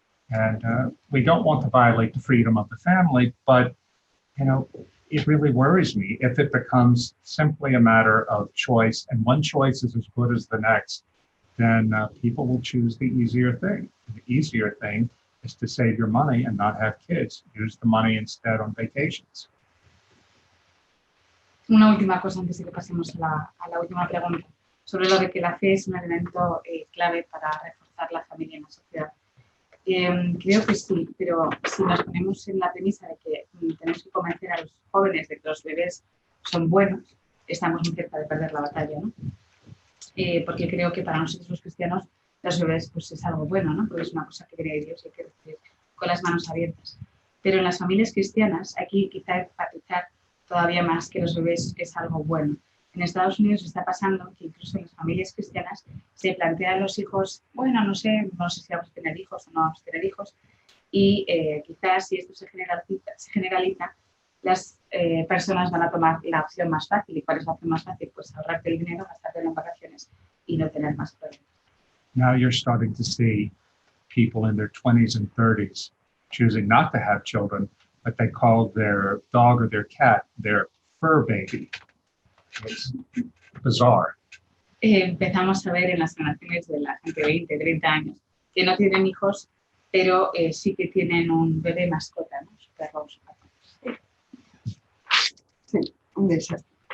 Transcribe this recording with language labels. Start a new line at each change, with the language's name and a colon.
English: And we don't want to violate the freedom of the family, but, it really worries me if it becomes simply a matter of choice and one choice is as good as the next, then people will choose the easier thing. The easier thing is to save your money and not have kids. Use the money instead on vacations.
Spanish: Una última cosa antes de que pasemos a la última pregunta, sobre lo de que la fe es un elemento clave para reforzar la familia en la sociedad. Creo que sí, pero si nos ponemos en la premisa de que tenemos que convencer a los jóvenes de que los bebés son buenos, estamos muy cerca de perder la batalla, ¿no? Porque creo que para nosotros los cristianos los bebés pues, es algo bueno, ¿no? Porque es una cosa que viene de Dios y hay que recibir con las manos abiertas. Pero en las familias cristianas hay que quizá enfatizar todavía más que los bebés es algo bueno. En Estados Unidos está pasando que incluso en las familias cristianas se plantean los hijos, bueno, no sé si vamos a tener hijos o no vamos a tener hijos, y quizás si esto se generaliza las personas van a tomar la opción más fácil. ¿Y cuál es la opción más fácil? Pues ahorrarte el dinero, gastártelo en vacaciones y no tener más problemas.
English: Now you're starting to see people in their 20s and 30s choosing not to have children, but they call their dog or their cat their fur baby. It's bizarre.
Spanish: Empezamos a ver en las generaciones de la gente de 20, 30 años que no tienen hijos, pero sí que tienen un bebé mascota, ¿no? Su perro o su gato. Sí, un desastre.